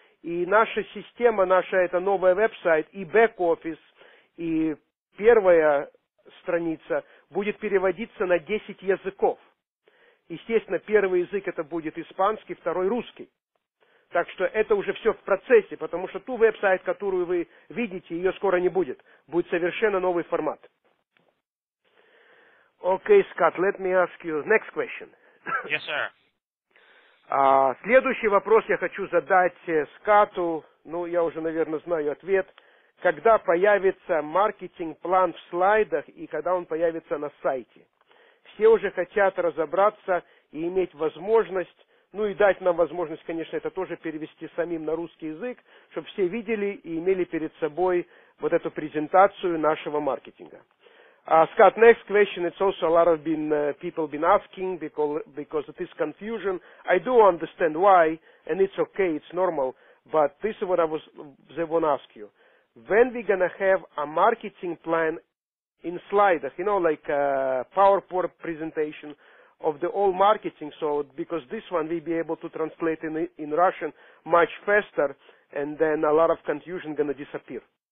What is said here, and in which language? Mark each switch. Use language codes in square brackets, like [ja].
[ru] И наша система, наша это новая веб-сайт, и бэк-офис, и первая страница будет переводиться на 10 языков. Естественно, первый язык это будет испанский, второй русский. Так что это уже все в процессе, потому что ту веб-сайт, которую вы видите, ее скоро не будет. Будет совершенно новый формат. [en] Okay, Scott, let me ask you next question. Yes, sir. [ru] Следующий вопрос я хочу задать Скатту. Ну, я уже, наверное, знаю ответ. Когда появится маркетинг-план в слайдах и когда он появится на сайте? Все уже хотят разобраться и иметь возможность, ну и дать нам возможность, конечно, это тоже перевести самим на русский язык, чтобы все видели и имели перед собой вот эту презентацию нашего маркетинга. [en] Scott, next question, it's also a lot of people been asking because it is confusion. I do understand why, and it's okay, it's normal, but this is what I want to ask you. When we're going to have a marketing plan in sliders, you know, like a PowerPoint presentation of the all marketing, so because this one we'll be able to translate in Russian much faster, and then a lot of confusion going to disappear.